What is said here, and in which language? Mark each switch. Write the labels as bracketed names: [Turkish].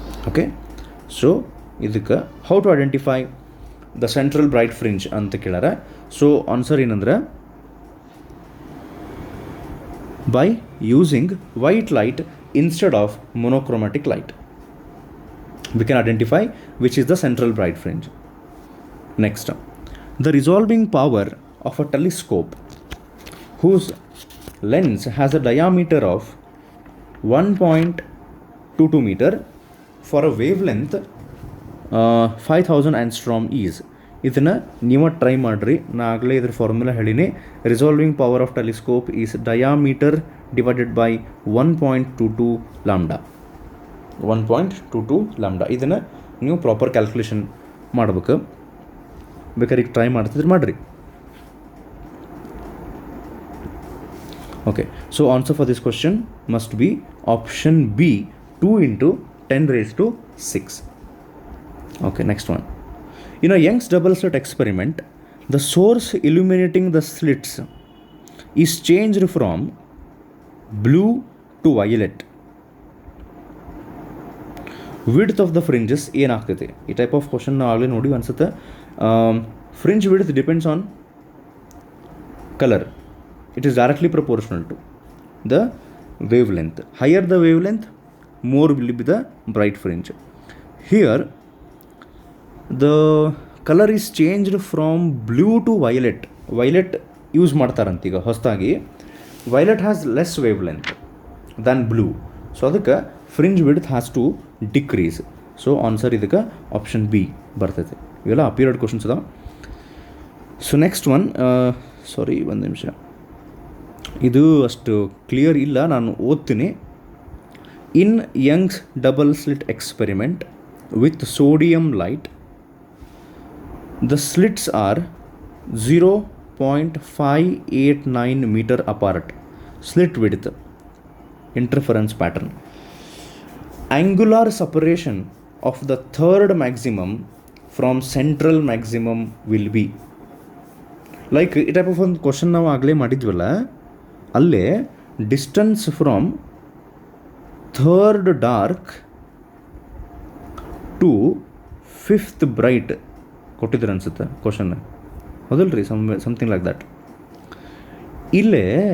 [English] okay, so ಇದಕ್ಕೆ how to identify the central bright fringe [Kannada] ಅಂತ ಕೇಳಾರ. [English] So answer ಏನಂದ್ರೆ, by using white light instead of monochromatic light we can identify which is the central bright fringe. Next, the resolving power of a telescope whose lens has a diameter of 1.22 meter for a wavelength 5000 angstrom is. [Kannada] ಇದನ್ನು ನೀವು try ಮಾಡಿರಿ, ನಾ ಆಗಲೇ ಇದ್ರ formula ಹೇಳಿನಿ. [English] Resolving power of telescope is diameter divided by 1.22 lambda. [Kannada] 1.22 lambda. ಇದನ್ನು ನೀವು proper calculation ಮಾಡ್ಬೇಕು. ಬೇಕಾದ್ರೆ ಈಗ ಟ್ರೈ ಮಾಡ್ತಿದ್ರೆ ಮಾಡಿರಿ. [English] Okay, so answer for this question must be option B, 2 × 10⁶. Okay, next one. In a Young's double slit experiment, the source illuminating the slits is changed from blue to violet. Width of the fringes ಏನಾಗ್ತೈತೆ? [Kannada] ಈ type of question ನಾವು ಆಗಲೇ ನೋಡಿ ಅನ್ಸುತ್ತೆ. [English] Fringe width depends on color. It is directly proportional to the wavelength. Higher the wavelength, more will be the bright fringe. Here the color is changed from blue to violet. Violet [Kannada] use ಮಾಡ್ತಾರಂತೀಗ ಹೊಸದಾಗಿ. [English] violet has less wavelength than blue, so ಅದಕ್ಕೆ fringe width has to decrease. [Kannada] So answer ಇದಕ್ಕೆ option B ಬರ್ತೈತೆ. ಇವೆಲ್ಲ appeared questions ಅದಾವ. So next one, ಸಾರಿ ಒಂದು ನಿಮಿಷ, ಇದು ಅಷ್ಟು ಕ್ಲಿಯರ್ ಇಲ್ಲ, ನಾನು ಓದ್ತೀನಿ. [English] In Young's double slit experiment with sodium light, the slits are 0.589 meter apart. Slit width, interference pattern. Angular separation of the third maximum from central maximum will be. [Kannada] Like ಈ type of ಒಂದು question ನಾವು ಆಗಲೇ ಮಾಡಿದ್ವಲ್ಲ, ಅಲ್ಲೇ distance from third dark to fifth bright ಕೊಟ್ಟಿದ್ರು ಅನಿಸುತ್ತೆ question, ಹೌದಲ್ರಿ? Something like that. ಇಲ್ಲೇ